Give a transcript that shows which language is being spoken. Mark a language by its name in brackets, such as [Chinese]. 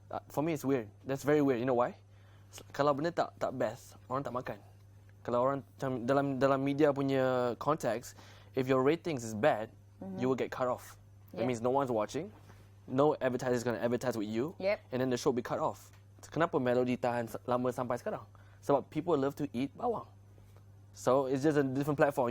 [English] For me, it's weird. That's very weird. You know why? [Malay] Kalau benda tak best, orang tak makan. Kalau orang dalam media punya konteks, [English] if your ratings is bad, you will get cut off. That means no one's watching, no advertiser is going to advertise with you, and then the show be cut off. [Malay] Kenapa Melody tahan lama sampai sekarang? Sebab [English] people love to eat bawang. So it's just a different platform.